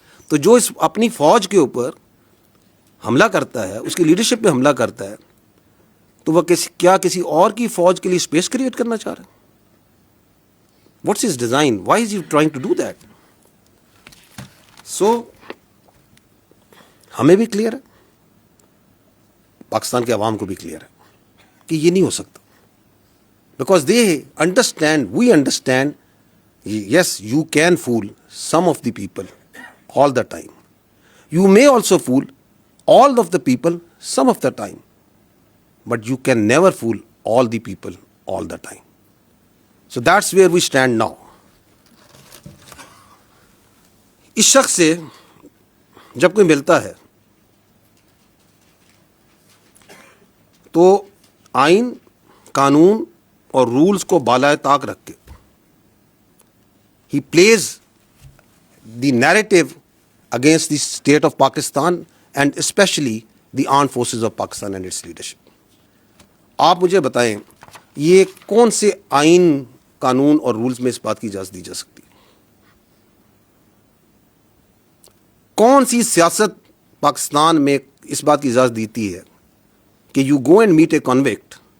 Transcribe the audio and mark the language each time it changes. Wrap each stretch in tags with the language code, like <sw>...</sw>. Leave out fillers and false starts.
<ur>تو جو اس اپنی فوج کے اوپر حملہ کرتا ہے, اس کی لیڈرشپ پہ حملہ کرتا ہے, تو وہ کیا کسی اور کی فوج کے لیے اسپیس کریٹ کرنا چاہ رہا ہے؟</ur> <en>What's his design? Why is he trying to do that?</en> <ur>سو ہمیں بھی کلیئر ہے, پاکستان کے عوام کو بھی کلیئر ہے کہ یہ نہیں ہو سکتا.</ur> <en>Because they understand, we understand, yes you can fool some of the people all the time. You may also fool all of the people some of the time, but you can never fool all the people all the time. So that's where we stand now.</en> <ur>اس شخص سے جب کوئی ملتا ہے تو آئین, قانون اور رولز کو بالائے طاق رکھ کے</ur> <en>he plays the narrative against the state of Pakistan and especially the armed forces of Pakistan and its leadership.</en> <ur>آپ مجھے بتائیں یہ کون سے آئین, قانون اور رولز میں اس بات کی اجازت دی جا سکتی ہے؟ کون سی سیاست پاکستان میں اس بات کی اجازت دیتی ہے کہ</ur> <en>you go and meet a convict</en>